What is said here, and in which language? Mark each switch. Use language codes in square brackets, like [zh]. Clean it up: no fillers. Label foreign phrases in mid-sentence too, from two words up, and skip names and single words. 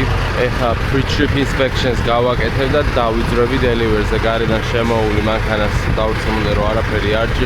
[ka] ეხა [en] pre-trip inspections [ka] გავაკეთებ და დავიძრები delivery-ზე. გარედან შემოული მანქანას დავrწმუნდე რომ არაფერი არ ჭირს.